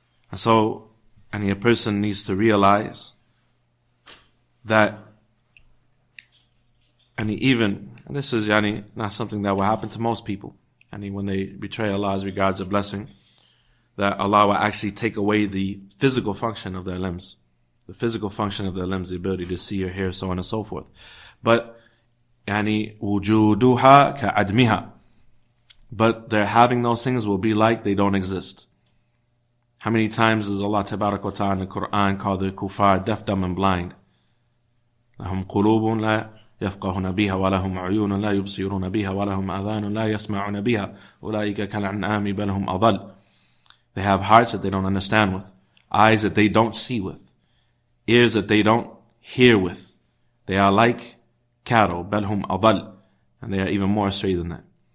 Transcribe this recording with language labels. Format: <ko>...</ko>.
<en>And so, a person needs to realize that, and this is not something that will happen to most people, when they betray Allah as regards a blessing, that Allah will actually take away the physical function of their limbs. The ability to see or hear, so on and so forth. But,</en> <ar>وُجُودُهَا كَعَدْمِهَا.</ar> <en>But their having those things will be like they don't exist. How many times does Allah Tabarak wa Ta'ala in the Quran call the kuffar deaf, dumb, and blind?</en> <ar>لَهُمْ قُلُوبٌ لَا يفقهون بها ولهم عيون لا يبصرون بها ولهم آذان لا يسمعون بها أولئك كالأنعام بل هم أضل.</ar> <en>They have hearts that they don't understand with, eyes that they don't see with, ears that they don't hear with. They are like cattle,</en> <ar>بل هم أضل,</ar> <en>and they are even more astray than that.</en>